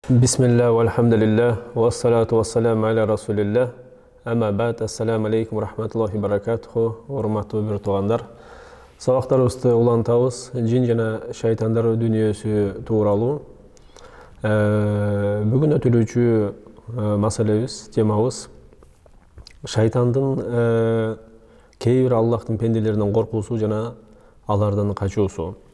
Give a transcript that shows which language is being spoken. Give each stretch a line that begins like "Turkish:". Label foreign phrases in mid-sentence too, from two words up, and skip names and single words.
Arabic: بسم الله والحمد لله والصلاة والسلام على رسول الله. أما بعد السلام عليكم ورحمة الله وبركاته,
Kyrgyz: урматтуу бир туугандар. Сабактарыбызды улантабыз, жин жана шайтандар дүнүйөсү тууралуу. Бүгүн өтүлүүчү маселебиз, темабыз шайтандын кээ бир Аллахтын пенделеринен коркуусу жана алардан качуусу.